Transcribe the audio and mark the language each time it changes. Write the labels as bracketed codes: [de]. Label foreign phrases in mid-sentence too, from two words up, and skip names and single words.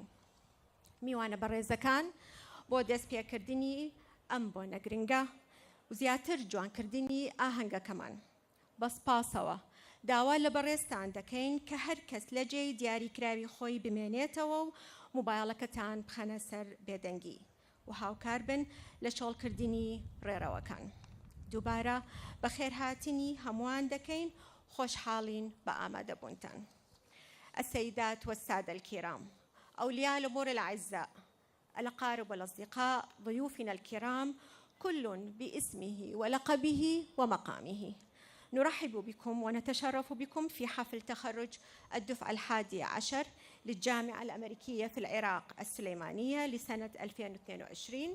[ckb] میوانە بەڕێزەکان بۆ دەستپێکردنی ئەم بۆ نەگرنگە و زیاتر جوانکردنی ئاهەنگەکەمان بە سپاسەوە داوا لە بەڕێزتان دەکەین کە هەر کەس لە جێی دیاریکراوی خۆی بمێنێتەوە و موبایڵەکەتان بخەنە سەر بێدەنگی و هاوکار بن لە چۆڵکردنی ڕێڕەوەکان. دووبارە بە خێرهاتنی هەمووان دەکەین. خوشحالين بآمادة بونتان. [ar] السيدات والسادة الكرام، أولياء الأمور الأعزاء، الأقارب والأصدقاء، ضيوفنا الكرام، كل باسمه ولقبه ومقامه، نرحب بكم ونتشرف بكم في حفل تخرج الدفعة 11 للجامعة الأمريكية في العراق السليمانية لسنة 2022.